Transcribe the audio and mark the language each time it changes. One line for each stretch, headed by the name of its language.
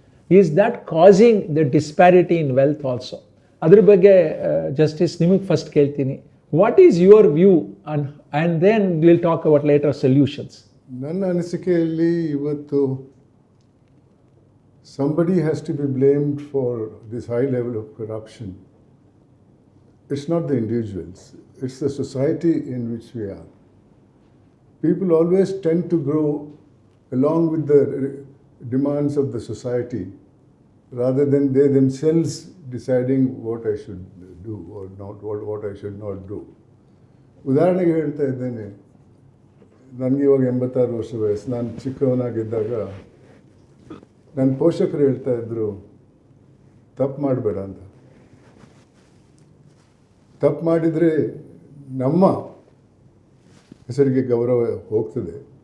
English: Is that causing the disparity in wealth also?
Kannada: Adr ಬಗ್ಗೆ Justice ನಿಮಗೆ first ಕೇಳ್ತೀನಿ.
English: What is your view? And then we'll talk about later solutions.
Kannada: ನನ್ನ ಅನಿಸಿಕೆಯಲ್ಲಿ ಇವತ್ತು
English: somebody has to be blamed for this high level of corruption. It's not the individuals, it's the society in which we are. People always tend to grow along with the demands of the society rather than they themselves deciding what I should do or not, what I should not do.
Kannada: ಉದಾಹರಣೆಗೆ ಹೇಳ್ತಾ ಇದ್ದೇನೆ, ನನಗೆ ಇವಾಗ 86 ವರ್ಷ ವಯಸ್ಸು. ನಾನು ಚಿಕ್ಕವನಾಗಿದ್ದಾಗ ನನ್ನ ಪೋಷಕರು ಹೇಳ್ತಾ ಇದ್ದರು, ತಪ್ಪು ಮಾಡಬೇಡ ಅಂತ. ತಪ್ಪು ಮಾಡಿದರೆ ನಮ್ಮ ಹೆಸರಿಗೆ ಗೌರವ ಹೋಗ್ತದೆ.